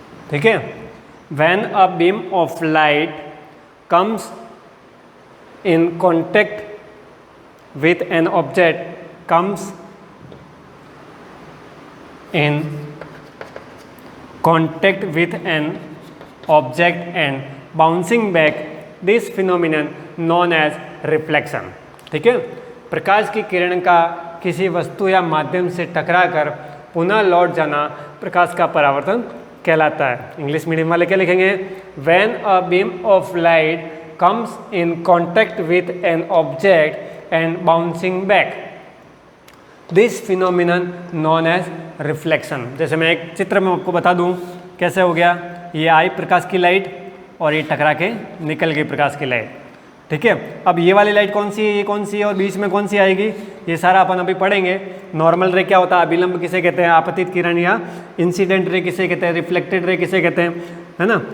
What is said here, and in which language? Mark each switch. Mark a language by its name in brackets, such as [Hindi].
[Hindi] ठीक है, [English] when a beam of light comes in contact with an object, comes in contact with an object and bouncing back, this phenomenon known as reflection। [Hindi] ठीक है, प्रकाश की किरण का किसी वस्तु या माध्यम से टकराकर पुनः लौट जाना प्रकाश का परावर्तन कहलाता है। इंग्लिश मीडियम वाले क्या लिखेंगे? [English] When a beam of light comes in contact with an object and bouncing back, this phenomenon known as reflection। [Hindi] जैसे मैं एक चित्र में आपको बता दूं कैसे हो गया, ये आई प्रकाश की लाइट और ये टकरा के निकल गई प्रकाश की लाइट। ठीक है, अब ये वाली लाइट कौन सी है, ये कौन सी है और बीच में कौन सी आएगी, ये सारा अपन अभी पढ़ेंगे। नॉर्मल रे क्या होता है, अभिलंब किसे कहते हैं, आपतित किरण या इंसिडेंट रे किसे कहते हैं, रिफ्लेक्टेड रे किसे कहते हैं, है ना।